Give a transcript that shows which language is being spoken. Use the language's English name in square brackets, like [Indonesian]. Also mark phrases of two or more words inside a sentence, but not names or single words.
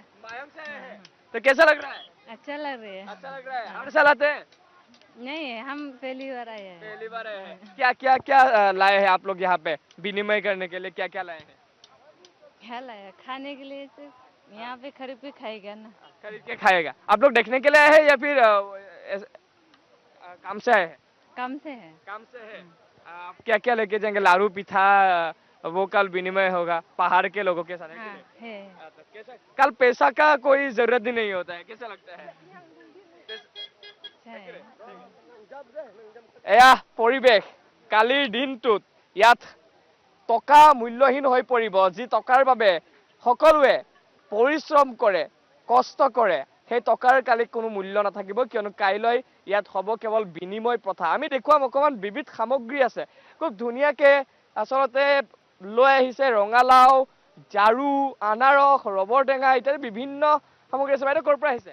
[Hindi] मायंग से है तो कैसा लग रहा है अच्छा लग रही है अच्छा लग रहा है हर साल आते हैं नहीं हम पहली बार आए हैं पहली बार आए हैं क्या क्या क्या लाए हैं आप लोग यहाँ पे विनिमय करने के लिए क्या क्या लाए हैं क्या लाया खाने के लिए सिर्फ यहाँ पे खरीद के खाएगा ना खरीद के खाएगा आप लोग देखने के लिए आए हैं या फिर काम से आए हैं कम से है काम से है आप क्या क्या लेके जाएंगे लाड़ू पिठा वो कल विनिमय होगा पहाड़ के लोगों के साथ है कि हाँ नहीं? है तो कैसा कल पैसा का कोई जरूरत ही नहीं होता है कैसा लगता है अच्छा है [Assamese] এয়া পৰিৱেশ কালিৰ দিনটোত ইয়াত টকা মূল্যহীন হৈ পৰিব যি টকাৰ বাবে সকলোৱে পৰিশ্ৰম কৰে কষ্ট কৰে সেই টকাৰ কালি কোনো মূল্য নাথাকিব কিয়নো কাইলৈ ইয়াত হ'ব কেৱল বিনিময় প্ৰথা আমি দেখুৱাম অকমান বিবিধ সামগ্ৰী আছে খুব ধুনীয়াকে আচলতে লৈ আহিছে ৰঙালাও জাৰু আনাৰস ৰবৰ টেঙা ইত্যাদি বিভিন্ন সামগ্ৰী আছে বাইদেউ ক'ৰ পৰা আহিছে